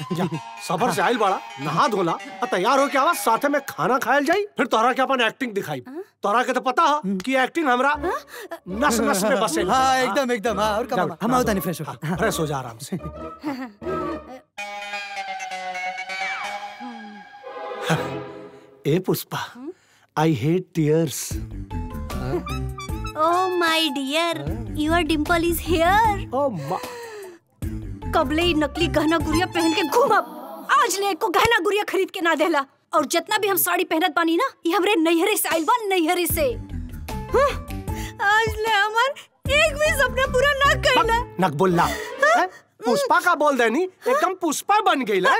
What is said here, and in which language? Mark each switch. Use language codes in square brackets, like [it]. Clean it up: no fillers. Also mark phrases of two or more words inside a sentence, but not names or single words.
[bho] जा सबर से आइल बाड़ा, नहा धोला और तैयार होके आवा, साथे में खाना खायल जाई, फिर तोहरा के अपन एक्टिंग दिखाई। तोहरा के तो पता है कि एक्टिंग हमरा नस नस में बसे। हाँ एकदम एकदम। हाँ और का मामा हम आवता नहीं फ्रेश हो। फ्रेश हो जा आराम से। ए पुष्पा, [en] I hate tears. Oh my dear, your dimple is here. [bho] कबले ही नकली गहना गुड़िया पहन के घूमब। आज ले को गहना गुड़िया खरीद के ना देला। और जितना भी हम साड़ी पहनत बानी ना, ये हमरे नैहरे से आइल बा, नैहरे से। आज ले हमार एक भी सपना पूरा ना कइला। नकबुल्ला पुष्पा का बोल देनी, एकदम पुष्पा बन गई है।